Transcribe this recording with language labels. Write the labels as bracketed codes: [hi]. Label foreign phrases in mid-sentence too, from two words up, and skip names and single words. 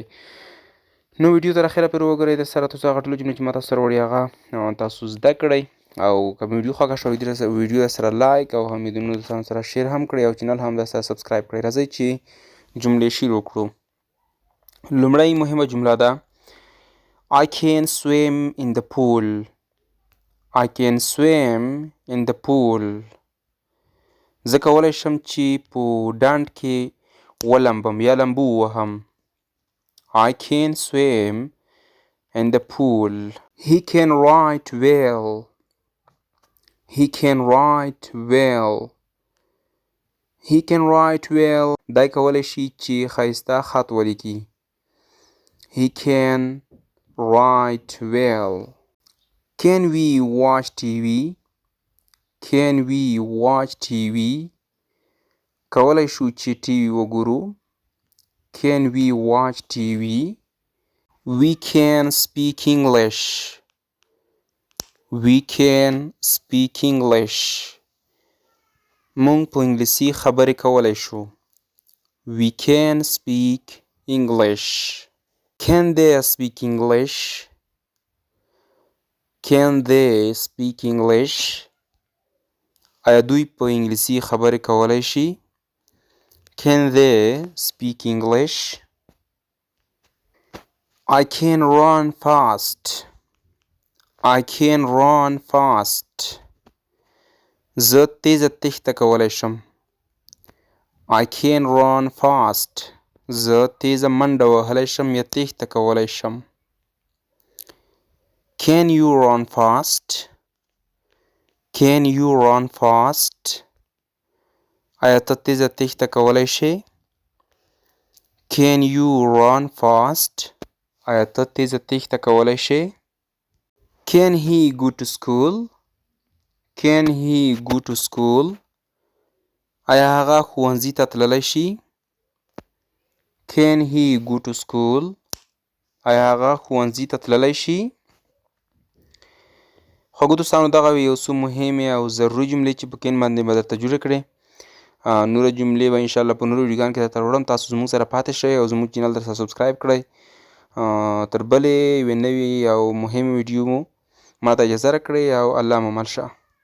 [ps] نو ویډیو تر اخره پورې وګورئ د سره تاسو هغه ټولې جملې چې ما تاسو ته راوړې هغه تاسو زده کړئ او که ویډیو خوښه شوه ویډیو سره لایک او هم د نورو دوستانو سره شیر هم کړئ او چینل هم درسره سبسکرایب کړئ. راځئ چې جملې شروع کړو. لومړی مهمه جمله ده [en] I can swim in the pool. I can swim in the pool. [ps] زه کولی شم چې په ډنډ کې ولمبم یا لامبو ووهم. [en] I can swim in the pool. He can write well. He can write well. He can write well. [ps] دی کولی شي چې ښایسته خط ولیکي. [en] He can write well. Can we watch TV? Can we watch TV? [ps] کولی شو چې ټي وي وګورو. [en] Can we watch TV? We can speak English. We can speak English. [ps] مونږ په انګلیسي خبرې کولی شو. [en] We can speak English. Can they speak English? Can they speak English? [ps] آیا دوی په انګلیسي خبرې کولی شي؟ [en] Can they speak English? I can run fast. I can run fast. [ps] زه تیزه تېښته کولی شم. [en] I can run fast. [ps] زه تیزه منډه وهلی شم یا تېښته کولی شم. [en] Can you run fast? Can you run fast? [ps] آیا ته تیزه تېښته کولی شې؟ [en] Can you run fast? [ps] آیا ته تیزه تېښته کولی شې؟ [en] Can he go to school? Can he go to school? [ps] آیا هغه ښوونځي ته تللی شي؟ [en] Can he go to school? [ps] آیا هغه ښوونځي ته تللی شي؟ خوږو دوستانو دغه یو څو مهمې او ضروري جملې چې په کین باندې به درته جوړې کړې. نوره جملې به انشاءالله په نورو ویډیوګانو کې درته راوړم. تاسو زموږ سره پاتې شئ او زموږ چینل درسره سبسکرایب کړئ. تر بلې یوې نوې او مهمې ویډیو مو ما ته اجازه راکړئ او الله مو مل شه.